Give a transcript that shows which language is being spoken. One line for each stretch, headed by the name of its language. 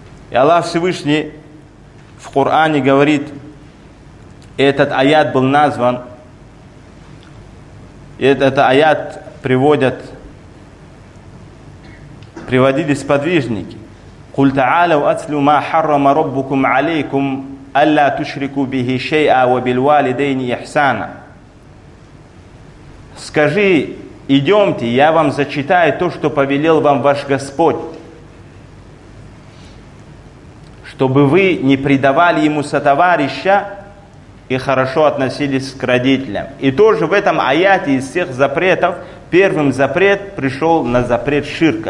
Russian: И Аллах Всевышний в Коране говорит, этот аят был назван, этот аят приводят, приводились сподвижники.
Arabic: قل تعالوا أتل ما حرم ربكم عليكم ألا تشركوا به شيئا وبالوالدين إحسانا.
Russian: Скажи, идемте, я вам зачитаю то, что повелел вам ваш Господь, чтобы вы не предавали ему сотоварища и хорошо относились к родителям. И тоже в этом аяте из всех запретов первым запрет пришел на запрет ширка.